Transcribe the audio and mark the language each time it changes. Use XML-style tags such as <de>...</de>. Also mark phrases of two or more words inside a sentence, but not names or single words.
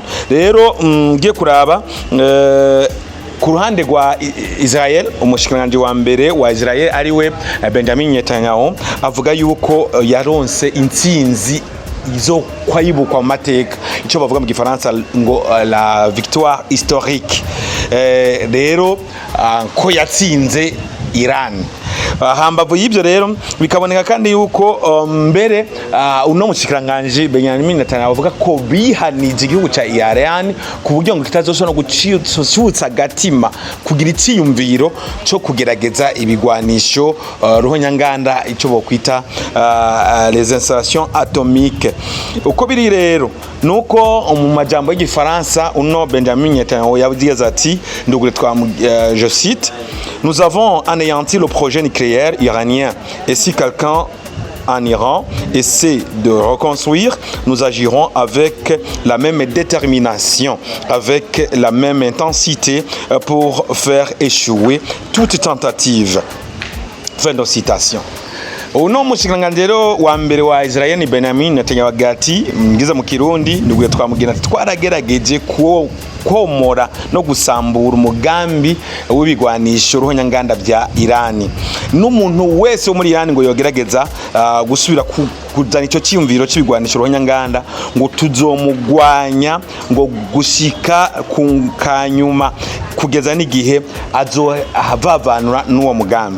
<rn>Rero ngiye kuraba ku ruhande rwa Israel umushikiranganje wa mbere wa Israel ariwe Benjamin Netanyahu avuga yuko yaronse intsinzi izo kwayibukwa mu mateka icyo bavuga mu gifaransa ngo</rn> <fr>la victoire historique.</fr> <rn>Rero ko yatsinze Iran. Hambavu y'ibyo rero bikaboneka kandi yuko mbere uno mushikiranganje Benjamin Netanyahu avuga ko bihanije igihugu cya Iran ku buryo ngo kitazosona gucutsa gatima kugira iciyumviro cyo kugerageza ibigwanisho ruhonyanganda icyo bokwita</rn> <fr>les installations atomiques.</fr> <rn>Uko biri rero nuko mu majambo y'igifaransa uno Benjamin Netanyahu yavuze ati ndugure twa</rn> <fr>je cite: nous avons anéanti le projet nucléaire iranien et si quelqu'un en Iran essaie de reconstruire, nous agirons avec la même détermination, avec la même intensité pour faire échouer toute tentative. Fin de citation.</fr> <rn>Uno mushikiranganji rero wa mbere wa Israel Benjamin Netanyahu gati ngiza mu Kirundi nduguye twamugina twaragerageje komora no gusambura umugambi w'ibigwanisho ruhonyanganda bya Irani. N'umuntu wese wo muri Irani ngo yogerageza gusubira kuzana ico cyumviro cy'ibigwanisho ruhonyanganda ngo tuzomugwanya ngo gushika ku kanyuma kugeza n'igihe azohavavanura n'uwo mugambi.</rn>